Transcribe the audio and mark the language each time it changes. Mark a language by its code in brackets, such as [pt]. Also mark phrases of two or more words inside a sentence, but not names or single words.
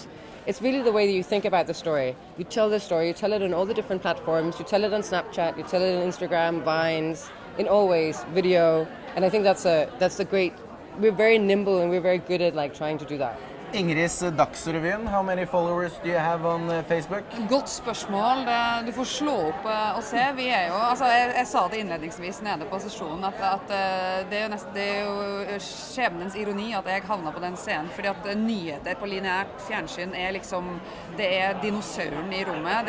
[en] It's really the way that you think about the story. You tell the story, you tell it on all the different platforms, you tell it on Snapchat, you tell it on Instagram, Vines, in all ways, video, and I think that's a great, we're very nimble and we're very good at trying to do that. Ingrids Dagsrevyen, how many followers do you have on Facebook? [no] Godt spørsmål. Du får slå opp og se. Vi jo, jeg sa det innledningsvis nede på sesjonen, at det er jo skjebnens ironi at jeg havnet på den scenen, fordi at nyheter på lineært fjernsyn liksom, det dinosauren i rommet.